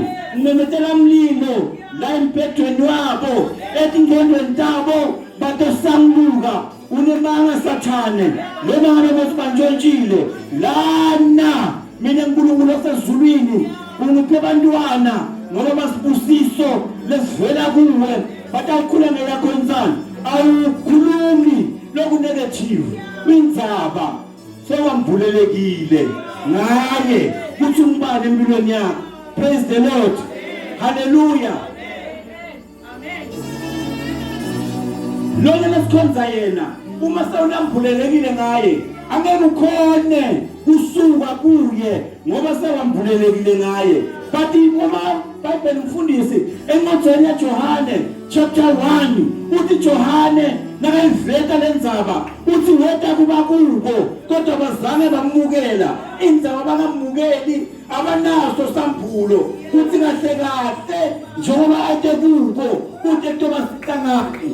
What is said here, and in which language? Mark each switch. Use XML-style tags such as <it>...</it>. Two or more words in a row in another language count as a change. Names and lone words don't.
<ss>ngimemetela mlilo la empethweni wabo etingondweni zabo batosanguka unemanga sathane noma ngabe bosibanjotshile lana mina uNkulunkulu osezulwini ungiphe bantwana ngoba basibusiso lesivela kuwe, batawukhuluma yakho insana awukhulumi loku negative indzaba sewambulelekile ngaye kuthi umbane empilweni yakho.</ss> <en>Praise the Lord. Hallelujah.</en> <ss>Lona lesikhonza yena uma sewulambulelekile ngaye angeke ukhone kusuka kuye ngoba sewambulelekile ngaye. But uma Bible mfundisi encwadini yaJohane chapter 1 uthi Johane nakayiveta lendzaba uthi weta kuba kubo kodwa bazange bamukela indzaba bangamukeli abanaso sambulo kuthi kahle kahle njengoba ade kubo uthi kutoba sitangaphi.</ss>